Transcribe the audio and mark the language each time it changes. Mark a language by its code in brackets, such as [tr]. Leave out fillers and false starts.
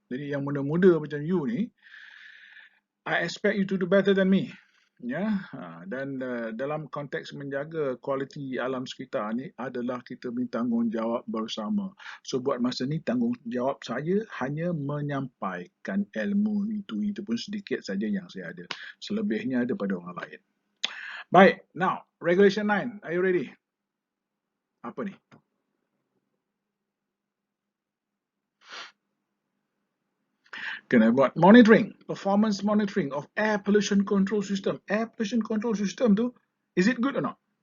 [ms] Jadi yang muda-muda macam you ni, [en] I expect you to do better than me. [ms] Ya, dan dalam konteks menjaga kualiti alam sekitar ni adalah kita bertanggungjawab bersama. So buat masa ni tanggungjawab saya hanya menyampaikan ilmu itu pun sedikit saja yang saya ada. Selebihnya ada pada orang lain. [en] Baik, now regulation 9, are you ready? [ms] Apa ni? Kena buat [en] monitoring, performance monitoring of air pollution control system. Air pollution control system tu, is it good or not?